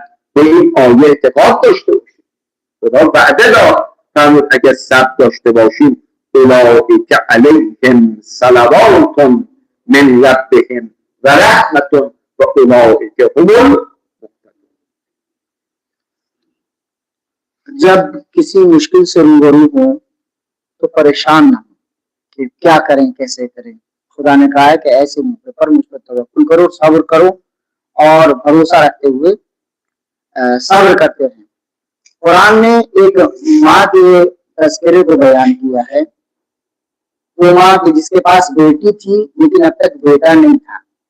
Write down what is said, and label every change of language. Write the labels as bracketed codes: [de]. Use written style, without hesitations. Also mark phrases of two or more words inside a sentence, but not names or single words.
[fa] به این آیه اعتقاد داشته باشید. خدا وعده داد فرمود اگر صبر داشته باشیم [ar] اولئک علیهم صلوات من ربهم و رحمت و اولئک هم المهتدون. [ur] جب کسی مشکل سے روبرو ہو تو پریشان نہ ہو, کہ کیا کریں کیسے کریں. خدا نے کہا ہے کہ ایسے موقع پر مجھ پر توکل کرو, صبر کرو اور بھروسہ رکھتے ہوئے صبر کرتے ہیں. قرآن نے ایک ماں کے تذکرے کو بیان کیا ہے. وہ ماں کی جس کے پاس بیٹی تھی لیکن اب تک بیٹا نہیں تھا.